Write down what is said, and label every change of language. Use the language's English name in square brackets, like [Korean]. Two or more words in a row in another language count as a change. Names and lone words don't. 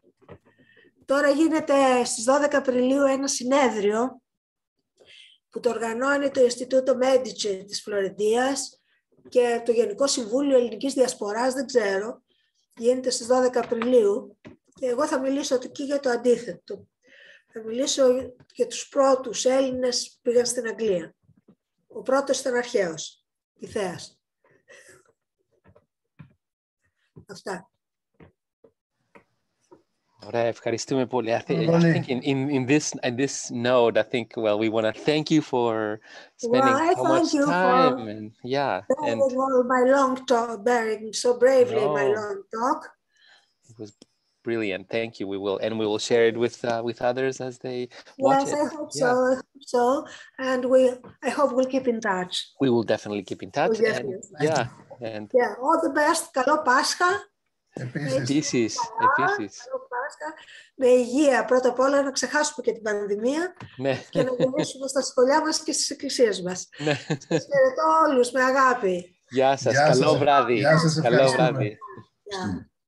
[Greek] Τώρα γίνεται στις 12 Απριλίου ένα συνέδριο που το οργανώνει το Ινστιτούτο Μέτιτσι της Φλωρεντίας και το Γενικό Συμβούλιο Ελληνικής Διασποράς, δεν ξέρω, γίνεται στις 12 Απριλίου και εγώ θα μιλήσω εκεί για το αντίθετο. Θα μιλήσω για τους πρώτους Έλληνες που πήγαν στην Αγγλία. Ο πρώτος ήταν αρχαίος, Ιθέας. Αυτά. Ωραία, ευχαριστούμε πολύ. [English] I think in this note, I think, well, we want to thank you for spending so much time, and my long talk, bearing so bravely my long talk. It was brilliant. Thank you. We will share it with others as they watch it. Yes, I hope so. I hope so, and I hope we'll keep in touch. We will definitely keep in touch. And all the best. [Greek] Καλό Πάσχα. Επίσης. Πάσχα με υγεία πρώτα απ' όλα, να ξεχάσουμε και την πανδημία και να γυρίσουμε στα σχολιά μας και στις εκκλησίες μας. Σας χαιρετώ όλους με αγάπη. Γεια σας, καλό βράδυ. Γεια σας, καλό βράδυ. [English] Yeah.